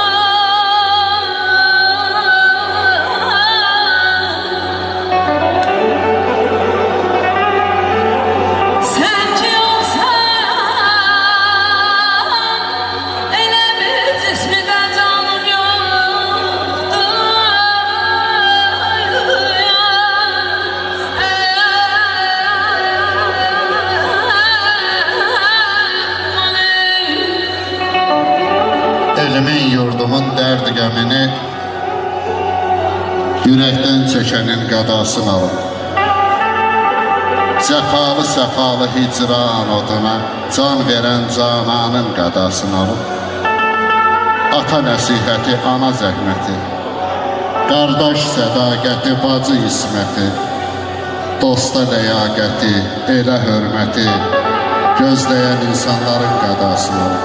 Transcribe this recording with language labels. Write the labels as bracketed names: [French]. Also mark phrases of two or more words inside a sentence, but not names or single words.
[Turkish] Sen ki olsan elə bir cismide canım yoktu. [Azerbaijani] Elimin yurdumun dərd qəmini ürəkdən çəkənin qədasını alın. Cəfalı səfalı hicran oduna can verən cananın qədasını alın. Ata nəsihəti, ana zəhməti, qardaş sədaqəti, bacı isməti, dosta ləyaqəti, elə hörməti gözləyən insanların qədasını alın.